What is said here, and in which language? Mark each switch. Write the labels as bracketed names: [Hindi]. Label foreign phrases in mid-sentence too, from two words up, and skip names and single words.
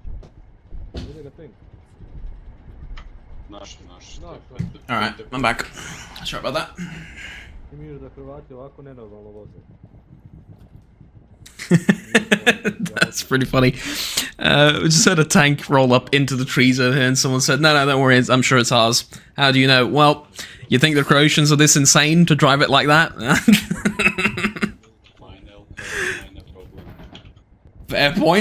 [Croatian] Ide ga tank. Naš. [English] Alright, I'm back. Sorry about that. [Croatian] Ti miš da Hrvati ovako nenormalno voze. [English] That's pretty funny. We just had a tank roll up into the trees over here and someone said, no, don't worry, I'm sure it's ours. How do you know? Well, you think the Croatians are this insane to drive it like that? Fair point.